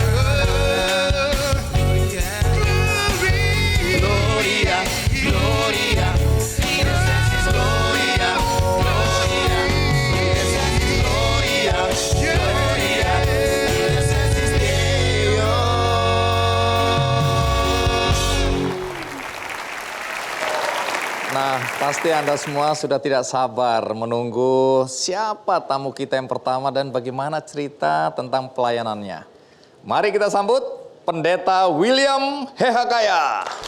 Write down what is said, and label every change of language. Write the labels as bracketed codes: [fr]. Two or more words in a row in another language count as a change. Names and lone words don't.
[la] Gloria, Gloria in excelsis Gloria. Gloria in excelsis Gloria. Gloria in excelsis Deo. [id] Nah, pasti Anda semua sudah tidak sabar menunggu siapa tamu kita yang pertama dan bagaimana cerita tentang pelayanannya. Mari kita sambut Pendeta William Hehakaya.